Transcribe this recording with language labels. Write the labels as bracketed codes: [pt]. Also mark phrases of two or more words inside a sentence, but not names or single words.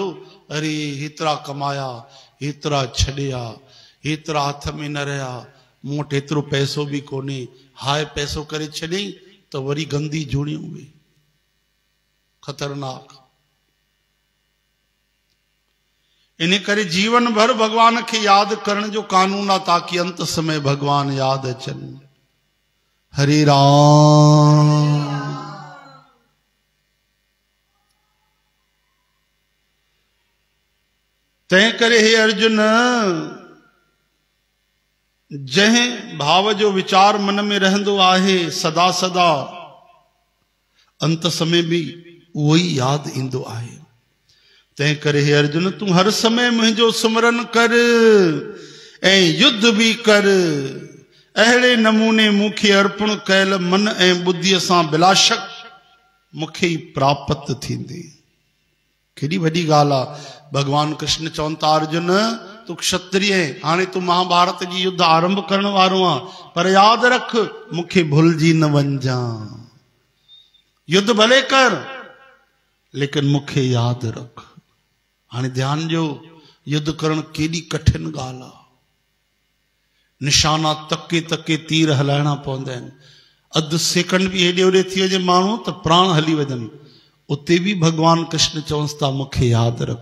[sd] अरे हेतिरा कमाया, हेतिरा छॾिया, हेतिरा हथ में न रहिया, मूं वटि हेतिरो पैसो बि कोन्हे, हाय पैसो करे छॾियईं त वरी गंदी जूणियूं उहे, ख़तरनाक। इन करे जीवन भर भगवान खे यादि करण जो कानून आहे, ताकि अंत समय भगवान यादि अचनि। हरे राम। तंहिं करे हे अर्जुन, जंहिं भाव जो विचार मन में रहंदो आहे सदा सदा, अंत समय भी उहो ई यादि ईंदो आहे। तंहिं करे हे अर्जुन, तूं हर समय मुंहिंजो सुमरन कर ऐं युद्ध भी कर। अहिड़े नमूने मूंखे अर्पण कयल मन ऐं ॿुद्धीअ सां बिलाशक मूंखे ई प्राप्त थींदी। केॾी वॾी ॻाल्हि आहे। भगवान कृष्ण चवनि था, अर्जुन तू क्षत्रिय है, हाणे तू महाभारत जी युद्ध आरंभ करण वारो आहे, पर यादि रख मूंखे भुलिजी न वञजां। युद्ध भले कर लेकिन मूंखे यादि रख। हाणे ध्यान ॾियो, युद्ध करण केॾी कठिन ॻाल्हि आहे। निशाना तके तके तीर हलाइणा पवंदा आहिनि। अधु सेकंड भी हेॾे होॾे थी वञे माण्हू त प्राण हली वञनि। उते भी भगवान कृष्ण चवनि था, मूंखे यादि रख।